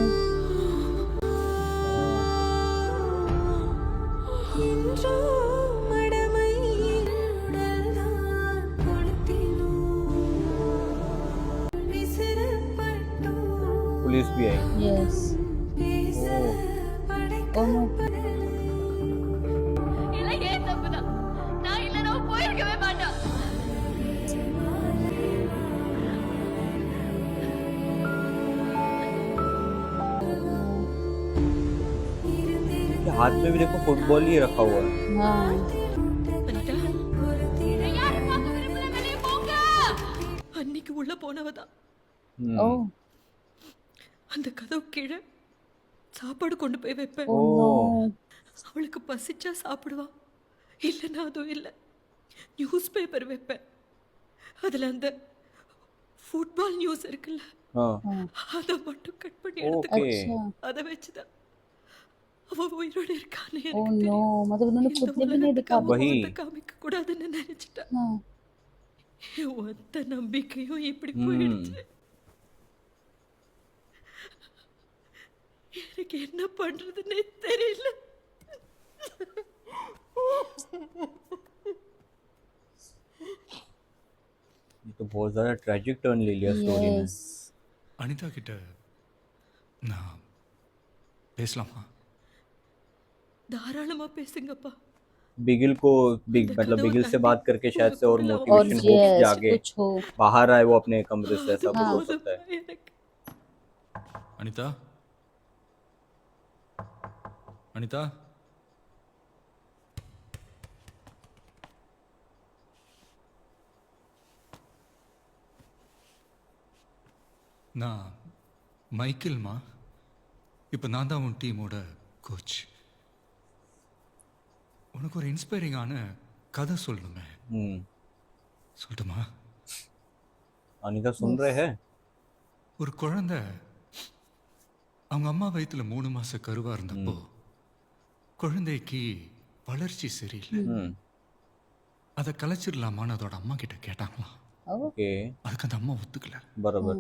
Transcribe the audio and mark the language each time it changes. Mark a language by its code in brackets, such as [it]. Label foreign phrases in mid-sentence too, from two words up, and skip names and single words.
[hi] पुलिस भी आई। [en] Yes. Oh no. [ta] இல்லை, ஏன் தப்புதான். நான் இல்லைன்னா அவன் போயிருக்கவே மாட்டான். [hi] हाथ में भी देखो फुटबॉल ही रखा हुआ है। हाँ। [ta] யாரை பார்க்க விரும்பல, வெளியே போங்க. அன்னைக்கு உள்ள போனவதான் [en] Oh. [ta] அந்த கதவு கீழே சாப்பாடு கொண்டு போய் வைப்பேன். [en] Oh no. [ta] அவளுக்கு பசிச்சா சாப்பிடுவா, இல்லைன்னா அதுவும் இல்லை. [en] news paper [ta] வைப்பேன், அதில் அந்த [en] football news [ta] இருக்குல்ல, அதை மட்டும் கட் பண்ணி எடுத்துக்குவேன். அதை வச்சுதான் அவ உயிரோடு இருக்கான்னு [en] Oh no. [hi] मतलब उन्होंने खुद ने भी नहीं दिखा। [ta] காமிக்க கூடாதுன்னு நினைச்சிட்டா. [hi] हाँ. [ta] ஒத்த நம்பிக்கையும் இப்படி போயிடுச்சு. எனக்கு என்ன பண்றதுன்னே தெரியல. [hi] ये तो बहुत ज्यादा [en] tragic turn [hi] ले लिया स्टोरी ने। [en] Yes. [ta] அனிதா கிட்ட நான் பேசலாமா? தாராளமா பேசுங்கப்பா. [hi] बिगिल को मतलब बिगिल से बात करके शायद से और और [en] motivation hopes yes, [hi] जागे, कुछ हो। बाहर आए वो अपने कमरे से, ऐसा कुछ हो सकता है। [ta] எனக்கு அனிதா, அனிதா, நான் மைக்கேல்மா. இப்போ நான் தான் உன் டீமோட கோச். உனக்கு ஒரு இன்ஸ்பைரிங்கான கதை சொல்லணுமே, சொல்லட்டுமா? [hi] अनिता सुन रहे हैं? [ta] ஒரு குழந்தை அவங்க அம்மா வயித்துல 3 மாச கருவா இருந்தப்போ குழந்தைக்கு வளர்ச்சி சரியில்லை. அதை கலைச்சிடலாமான்னு அதோட அம்மா கிட்ட கேட்டாங்களாம். [en] ओके, [ta] அதுக்கு அந்த அம்மா ஒத்துக்கல. [hi] बराबर।